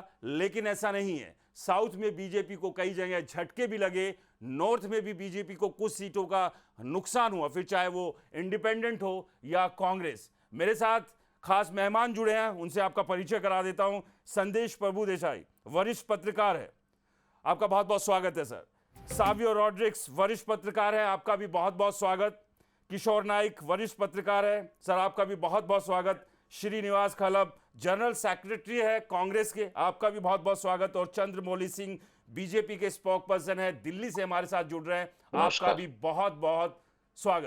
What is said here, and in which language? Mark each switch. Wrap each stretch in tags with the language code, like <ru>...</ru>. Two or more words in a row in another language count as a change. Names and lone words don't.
<hi>लेकिन ऐसा नहीं है, साउथ में बीजेपी को कई जगह झटके भी लगे, नॉर्थ में भी बीजेपी को कुछ सीटों का नुकसान हुआ, फिर चाहे वो इंडिपेंडेंट हो या कांग्रेस। मेरे साथ खास मेहमान जुड़े हैं, उनसे आपका परिचय करा देता हूं। संदेश प्रभुदेसाई वरिष्ठ पत्रकार है, आपका बहुत बहुत स्वागत है सर। सावियो रॉड्रिक्स वरिष्ठ पत्रकार है, आपका भी बहुत बहुत स्वागत। किशोर नाइक वरिष्ठ पत्रकार है सर, आपका भी बहुत बहुत स्वागत। श्रीनिवास खलब</hi> <en>general secretary</en> <hi>है कांग्रेस के, आपका भी बहुत बहुत स्वागत। और चंद्रमौली सिंह बीजेपी के</hi> <en>spoke person</en> <hi>है, दिल्ली से हमारे साथ जुड़ रहे हैं, आपका भी बहुत बहुत स्वागत।</hi>